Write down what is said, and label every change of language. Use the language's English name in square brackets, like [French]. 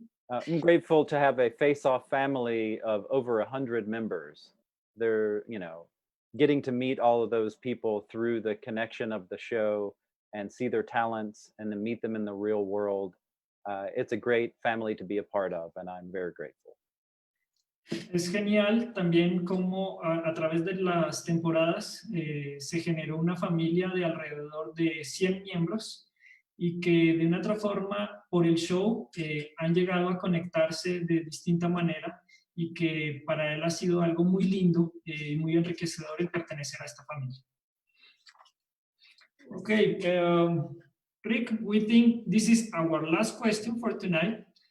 [English] I'm grateful to have a FaceOff family of over 100 members. They're, getting to meet all of those people through the connection of the show and see their talents and then meet them in the real world. It's a great family to be a part of, and I'm very grateful. [Spanish] Es genial también cómo a través de las temporadas se generó una familia de alrededor de 100 miembros y que de una otra forma por el show han llegado a conectarse de distinta manera y que para él ha sido algo muy lindo y muy enriquecedor el pertenecer a esta familia. [English] Okay, Rick, we think this is our last question for tonight.